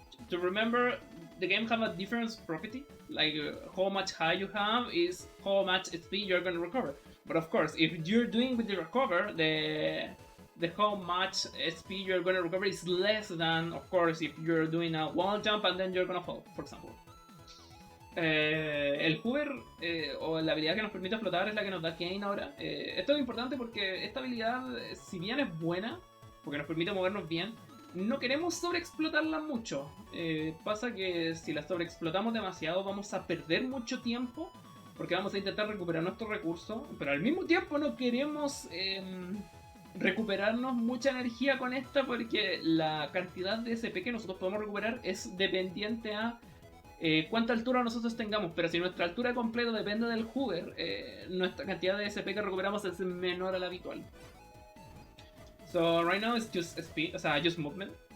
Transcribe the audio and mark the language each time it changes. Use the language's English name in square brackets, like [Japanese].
[English] To remember, the game have a different property. Like how much high you have is how much SP you're gonna recover. But of course, if you're doing with the recover, the how much SP you're gonna recover is less than, of course, if you're doing a wall jump and then you're gonna fall, for example. [Spanish] El hover o la habilidad que nos permite flotar es la que nos da Kane ahora. Esto es importante porque esta habilidad, si bien es buena, porque nos permite movernos bien, no queremos sobreexplotarla mucho. Pasa que si la sobreexplotamos demasiado vamos a perder mucho tiempo porque vamos a intentar recuperar nuestro recurso, pero al mismo tiempo no queremos recuperarnos mucha energía con esta porque la cantidad de SP que nosotros podemos recuperar es dependiente a cuánta altura nosotros tengamos, pero si nuestra altura completa depende del hover, nuestra cantidad de SP que recuperamos es menor a la habitual. [English] So right now it's just speed, [Spanish] o sea, [English] just movement.